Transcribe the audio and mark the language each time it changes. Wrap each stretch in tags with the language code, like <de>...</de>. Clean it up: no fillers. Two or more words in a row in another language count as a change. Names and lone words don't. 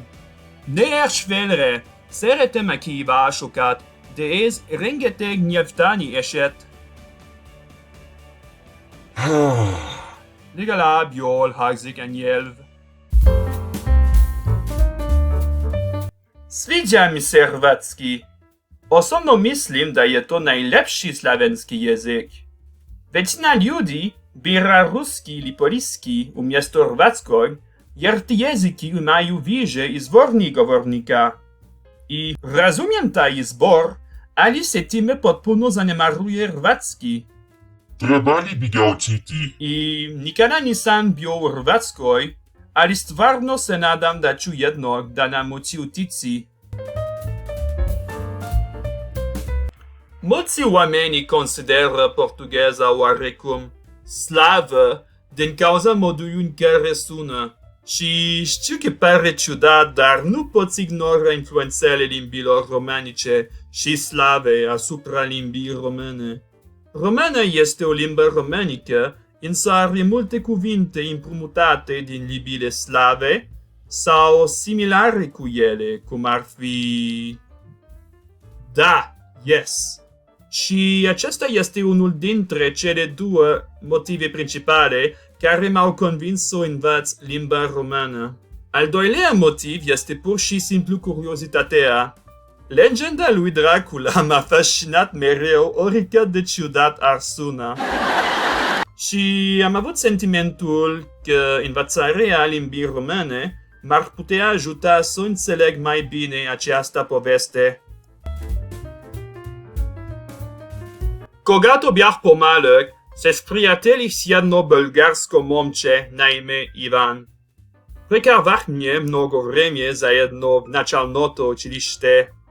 <hu>Ne érts félre, szeretem a kihívásokat, de ez rengeteg nyelvtani eset. Legalább jól hangzik a nyelv.</hu> <hr>Sviđa mi se hrvatski. Osobno mislim da je to najlepši slavenski jezik. Većina ljudi bira ruski ili poliski umjesto hrvatskog, jer ti jeziki imaju više izvornih govornika. I razumiem taj izbor, ali se time potpuno zanemaruje hrvatski. Trebali bi ga učiti. I nikada nisam bio u Hrvatskoj, ali stvarno se nadam da ću jednog dana moći otići.</hr> <ro>Mulți oameni consideră portugheza oarecum slavă din cauza modului în care sună. Și știu că pare ciudat, dar nu poți ignora influențele limbilor romanice și slave asupra limbii române. Româna este o limbă romanică, însă are multe cuvinte împrumutate din limbile slave, sau similare cu ele, cum ar fi... Da, yes. Și acesta este unul dintre cele două motive principale care m-au convins să învăț limba română. Al doilea motiv este pur și simplu curiozitatea. Legenda lui Dracula m-a fascinat mereu, oricât de ciudat ar suna. Și am avut sentimentul că învățarea limbii române m-ar putea ajuta să înțeleg mai bine această poveste.</ro> <bg>Когато бях по-малък, се сприятелих с едно българско момче на име Иван. Прекарвахме много време заедно в началното училище.</bg>